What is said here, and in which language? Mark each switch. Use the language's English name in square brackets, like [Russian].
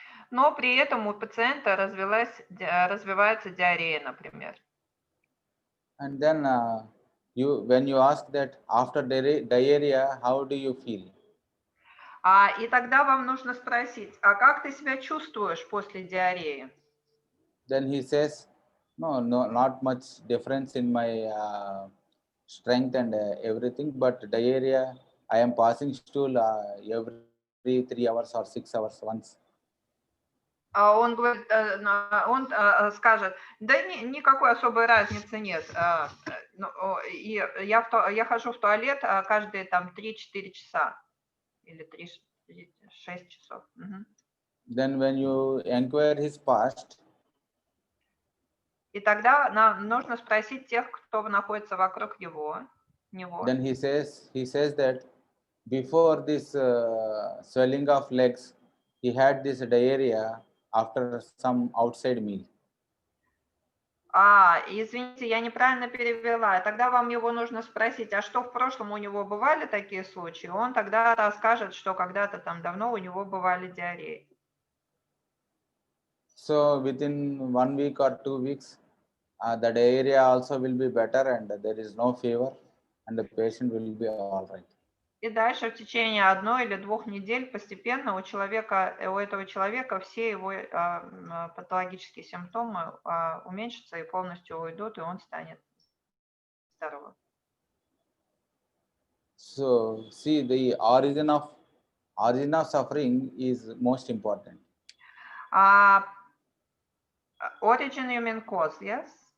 [Russian] Но при этом у пациента развивается диарея, например. [English] And then when you ask that after diarrhea, how do you feel? [Russian] И тогда вам нужно спросить, а как ты себя чувствуешь после диареи? [English] Then he says, no, not much difference in my strength and everything, but diarrhea, I am passing stool every 3 hours or 6 hours once. [Russian] Он говорит, он скажет, да никакой особой разницы нет. И я хожу в туалет каждые там 3-4 часа или 6 часов. [English] Then when you inquire his past, [Russian] и тогда нам нужно спросить тех, кто находится вокруг него. [English] Then he says that before this swelling of legs, he had this diarrhea after some outside meal. [Russian] Извините, я неправильно перевела. Тогда вам его нужно спросить, а что в прошлом у него бывали такие случаи? Он тогда расскажет, что когда-то там давно у него бывали диареи. [English] So within 1 week or 2 weeks, the diarrhea also will be better and there is no fever and the patient will be all right. [Russian] И дальше в течение 1 или 2 недель постепенно у этого человека все его патологические симптомы уменьшатся и полностью уйдут, и он станет здоровым. [English] So see, the origin of suffering is most important. Origin you mean cause, yes?